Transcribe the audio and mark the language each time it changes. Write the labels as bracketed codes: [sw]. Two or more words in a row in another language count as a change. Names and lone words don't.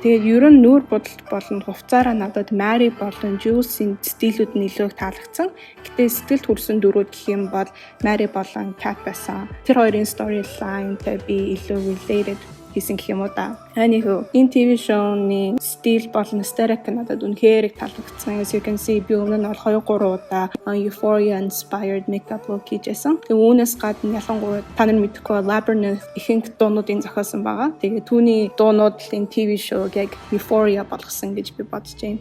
[mn] Тэгээд ерөн нүүр бодолт болон хувцаараа надад Mary болон Jules-ийн стилүүд нь илүү таалагдсан. Гэтэ сэтгэлд хүрсэн дөрүүд гэх юм бол Mary болон Cat байсан. Тэр хоёрын storyline-тай би илүү related хийсэн гэх юм уу да. Anywho, энэ [en] TV show- [mn] ны стил болон aesthetic надад үнэхээр таалагдсан. [en] As you can see, [mn] би өмнө нь 2-3 удаа Euphoria [en] inspired makeup look [mn] хийжсэн. Тэгээ үүнээс гадна ялангуяа та нар мэдхгүй Labyrinth ихэнх дуунуудын зохиосон байгаа. Тэгээ түүний дуунууд энэ [en] TV show- [mn] г яг Euphoria болгосон гэж би бодож байна.